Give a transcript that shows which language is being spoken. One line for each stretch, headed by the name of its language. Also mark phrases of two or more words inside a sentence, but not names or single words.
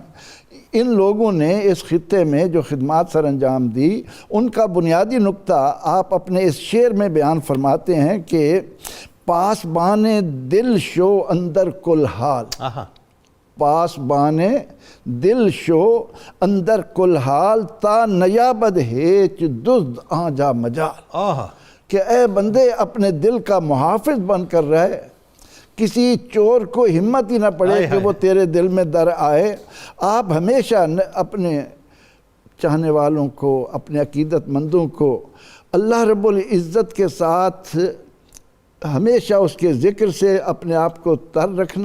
Urdu: ان لوگوں نے اس خطے میں جو خدمات سر انجام دی، ان کا بنیادی نقطہ آپ اپنے اس شعر میں بیان فرماتے ہیں کہ
Persian: پاس بانے دل شو اندر کل حال، پاس بانے دل شو اندر کل حال، تا نیابد ہیچ دزد آجا مجال،
Urdu: کہ اے بندے اپنے دل کا محافظ بن کر رہے، کسی چور کو ہمت ہی نہ پڑے کہ وہ تیرے دل میں در آئے۔ آپ ہمیشہ اپنے چاہنے والوں کو، اپنے عقیدت مندوں کو اللہ رب العزت کے ساتھ ہمیشہ اس کے ذکر سے اپنے آپ کو تر رکھنا،